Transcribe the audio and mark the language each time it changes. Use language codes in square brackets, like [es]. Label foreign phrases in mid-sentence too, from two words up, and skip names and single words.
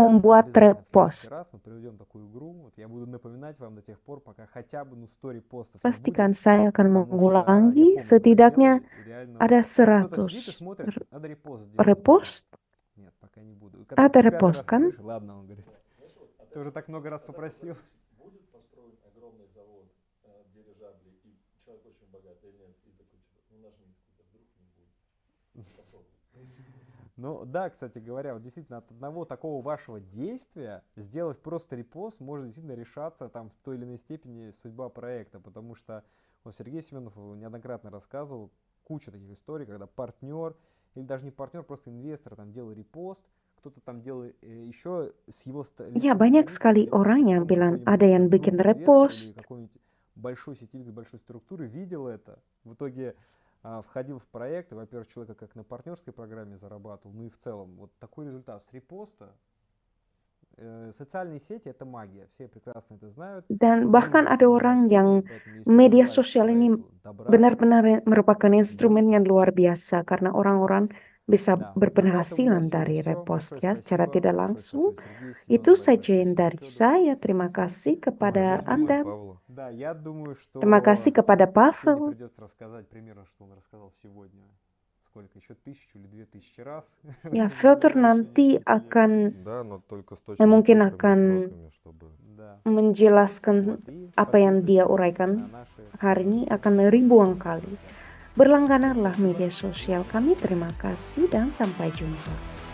[id] membuat [ru] обязательно в следующий [id] repost. [ru] раз мы проведем такую игру. Вот я буду напоминать вам до тех пор, пока хотя бы 100 репостов не [id] Pastikan [ru] будет. [id] saya akan [ru] Потому что я [id] mengulangi [ru] помню, мы так [id] setidaknya [ru] делали, и реально [id] ada [ru] кто-то сидит и [id] 100 [ru] смотрит, надо репост сделать. [id] repost. [ru] Нет, пока не буду. Когда [id] Ada [ru] ты 5 [id] repost [ru] раз [id] kan? [ru] говоришь, ладно, он говорит. Ты уже так много раз попросил. Будет построен огромный завод дирижаблей, и человек очень богатый, или нет, и такой, ну нажмите, вдруг не будет. Ну да, кстати говоря, вот действительно от одного такого вашего действия сделать просто репост может действительно решаться там в той или иной степени судьба проекта, потому что вот Сергей Семенов неоднократно рассказывал кучу таких историй, когда партнер или даже не партнер, просто инвестор там делал репост, кто-то там делал еще с его [id] Ya, banyak sekali orang yang bilang ada yang bikin repost. [ru] или какой-нибудь большой сетевик с большой структуры видел это, в итоге входил в проект, и, во-первых, человека как на партнерской программе зарабатывал, ну и в целом вот такой результат с репоста. Социальные сети — это магия, все прекрасно это знают. [id] Dan bahkan [ru] Деньги [id] ada orang [ru] помогают [id] yang [ru] цели, поэтому если [id] media [ru] желаете [id] sosial [ru] по [id] ini [ru] проекту добра, [id] benar-benar merupakan instrumen [ru] делайте. [id] yang luar biasa karena orang-orang bisa [ru] Да, вот на этом у меня [id] berpenghasilan [ru] сегодня [id] dari [ru] все. [id] repost [ru] Большое [id] ya secara [ru] спасибо. [id] tidak [ru] Большое [id] langsung. [ru] спасибо, Сергей, Семен, [id] Itu [ru] большое [id] saja yang [ru] спасибо, [id] dari [ru] Федор. [id] saya. Terima kasih kepada [ru] Большое спасибо, [id] Anda. [ru] Павлу. Да, я думаю, [id] Terima kasih [ru] что [id] kepada [ru] Феде [id] Pavel. [ru] придется рассказать примерно, что он рассказал сегодня. Сколько? Еще 1000 или 2000 раз [id] Ya, [ru] в [id] Fyodor [ru] ближайшие [id] nanti [ru] несколько лет. [id] akan [ru] Да, но только с [id] mungkin [ru] точными [id] akan [ru] цифрами, сроками, чтобы... Да. [id] menjelaskan [ru] Вот, и [id] apa yang dia [ru] подписывайтесь [id] uraikan [ru] на наши [id] hari ini [ru] соцсети. [id] akan ribuan kali. [ru] Всем [id] Berlangganarlah [ru] спасибо. [id] media sosial kami. Terima kasih dan sampai jumpa.